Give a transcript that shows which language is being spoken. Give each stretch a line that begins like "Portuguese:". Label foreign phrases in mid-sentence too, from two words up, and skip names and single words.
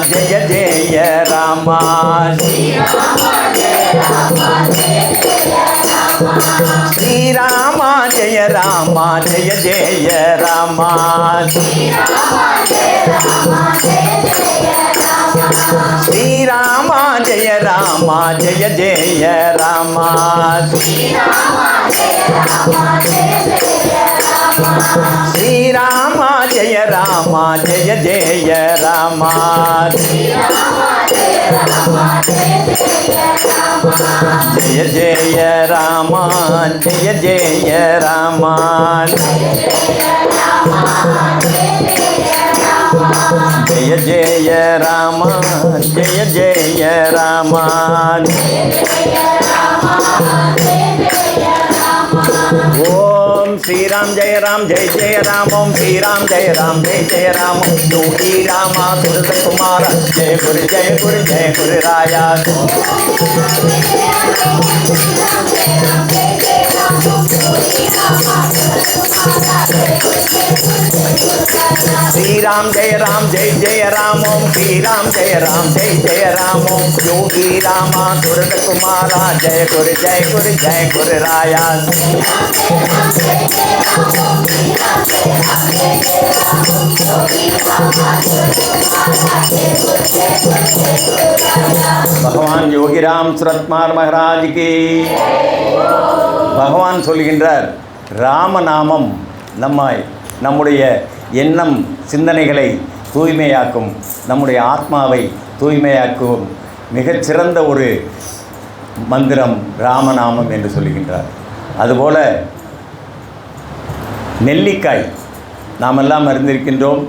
Sanskrit: श्री राम जय राम जय जय राम। श्री राम जय राम जय जय राम। श्रीराम जय राम जय जय राम जय जय राम जय जय राम जय जय राम जय जय राम ओम् श्रीराम् जय राम् जय जय राम् ओम् श्रीराम् जय राम् जय जय राम् योगी रामा गुरुदकुमार जय गुरु जय गुरु जय गुरु राया श्रीराम जय राम ओम श्रीराम जय राम ओम योगी रामा सुरत कुमारा जय गुरु राया
Hindi: भगवान योगीराम सुरत्मार महाराज की भगवान
Tamil: சொல்கின்றார் ராமநாமம் நம்முடைய எண்ணம் சிந்தனைகளை தூய்மையாக்கும், நம்முடைய ஆத்மாவை தூய்மையாக்கும் மிகச்சிறந்த ஒரு மந்திரம் ராமநாமம் என்று சொல்லுகின்றார். அதுபோல நெல்லிக்காய் நாமெல்லாம் அறிந்திருக்கின்றோம்.